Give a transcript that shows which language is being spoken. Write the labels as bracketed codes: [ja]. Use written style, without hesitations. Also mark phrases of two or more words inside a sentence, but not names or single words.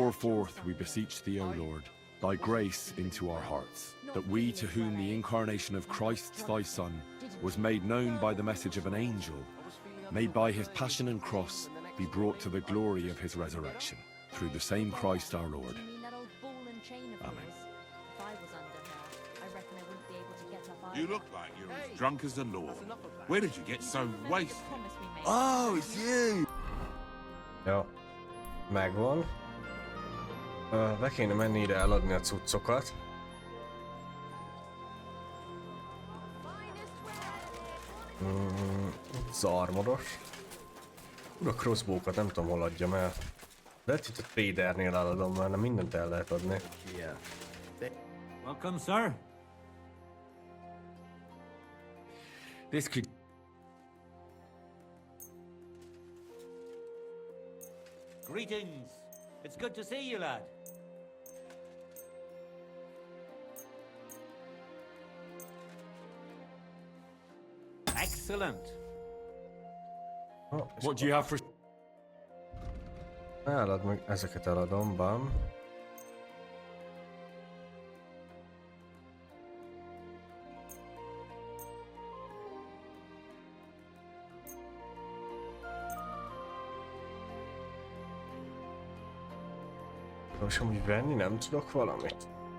[en] Pour forth, we beseech thee, O Lord, thy grace into our hearts, that we, to whom the incarnation of Christ thy Son was made known by the message of an angel, may by his passion and cross be brought to the glory of his resurrection, through the same Christ our Lord. Amen. If I was under her, I reckon I wouldn't be able to get up either. You look like you're as drunk as the Lord. Where did you get so wasted? Oh, it's you! [hu] Jó. Megvan. Be kéne menni ide eladni a cuccokat. Az armoros. A crossbow-kat nem tudom hol adjam el. De itt a tradernél eladom, mert nem mindent el lehet adni. [en] Welcome, sir. This could... Greetings. It's good to see you, lad. Excellent. What do you have for... [hu] Elad meg, ezeket eladom, bam. Most amúgy venni nem tudok valamit?